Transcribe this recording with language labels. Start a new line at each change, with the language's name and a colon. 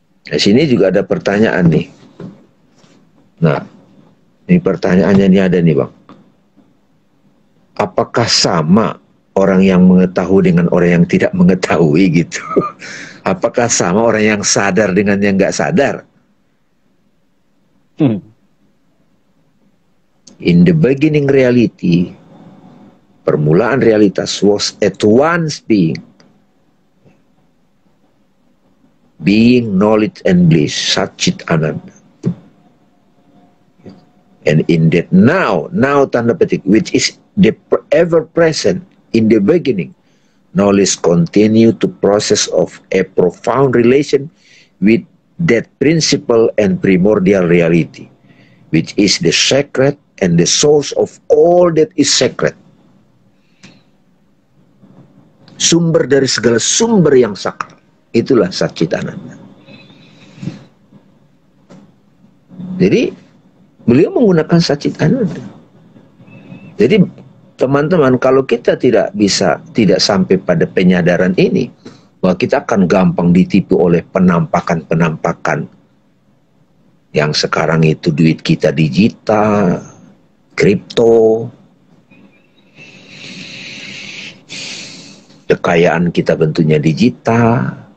Indonesian: Di sini juga ada pertanyaan nih. Nah, ini pertanyaannya ini ada nih Bang. Apakah sama orang yang mengetahui dengan orang yang tidak mengetahui gitu? Apakah sama orang yang sadar dengan yang nggak sadar?
English: In the beginning reality,
Indonesian: permulaan realitas
English: was at once being, knowledge and bliss, Satchit Ananda. And in that now
Indonesian: tanda petik,
English: which is the ever present in the beginning, knowledge continue to process of a profound relation with that principle and primordial reality, which is the sacred and the source of all that is sacred.
Indonesian: Sumber dari segala sumber yang sakral. Itulah Satchit Ananda. Jadi beliau menggunakan Satchit Ananda. Jadi teman-teman, kalau kita tidak sampai pada penyadaran ini, bahwa kita akan gampang ditipu oleh penampakan-penampakan yang sekarang itu duit kita digital, kripto, kekayaan kita bentuknya digital.